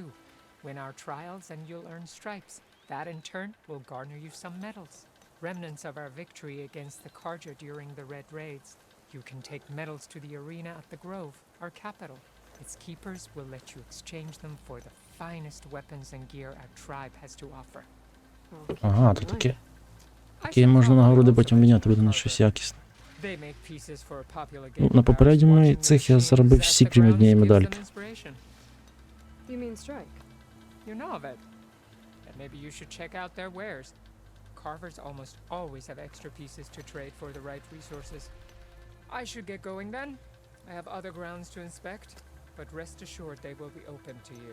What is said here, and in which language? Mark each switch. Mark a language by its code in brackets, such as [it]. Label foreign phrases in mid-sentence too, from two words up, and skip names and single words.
[en] Win our trials and you'll earn stripes. That in turn will garner you some medals. Remnants of our victory against the Karja during the Red Raids. You can take medals to the arena at the Grove, our capital. Its keepers will let you exchange them for the finest weapons and gear our tribe has to offer. [uk] Ага, то таке. Таке можна нагороди потім міняти, буде на щось якісне. Ну, на попередньому цих я заробив всі, крім однієї медальки. [en] You mean strike? You know of it. Then maybe you should check out their wares. Carvers almost always have extra pieces to trade for the right resources. I should get going then. I have other grounds to inspect, but rest assured they will be open to you.